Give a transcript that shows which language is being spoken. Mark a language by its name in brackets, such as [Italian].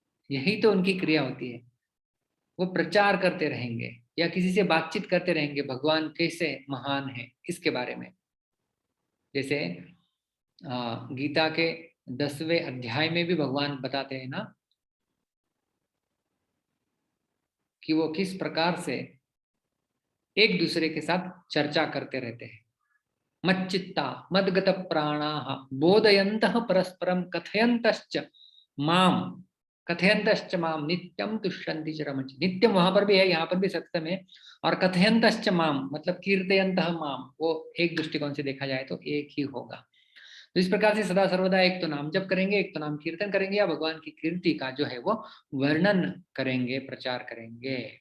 [Hindi] यही तो उनकी क्रिया होती है। वो प्रचार करते रहेंगे या किसी से बातचीत करते रहेंगे भगवान कैसे महान है इसके बारे में। जैसे गीता के 10वें अध्याय में भी भगवान बताते हैं ना कि वो किस प्रकार से एक दूसरे के साथ चर्चा करते रहते हैं। [Sanskrit] मच्चित्ता मद्गत प्राणाः बोधयन्तः परस्परं कथयन्तश्च माम, कथयन्तश्च माम नित्यम तुष्यन्ति च रमन्ति। [Hindi] नित्यम वहां पर भी है, यहाँ पर भी सत्यम है। और [Sanskrit] कथयन्तश्च माम [Hindi] मतलब कीर्तयन्तः माम, वो एक दृष्टिकोण से देखा जाए तो एक ही होगा। तो इस प्रकार से सदा सर्वदा एक तो नाम जप करेंगे, एक तो नाम कीर्तन करेंगे, या भगवान की कीर्ति का जो है वो वर्णन करेंगे, प्रचार करेंगे।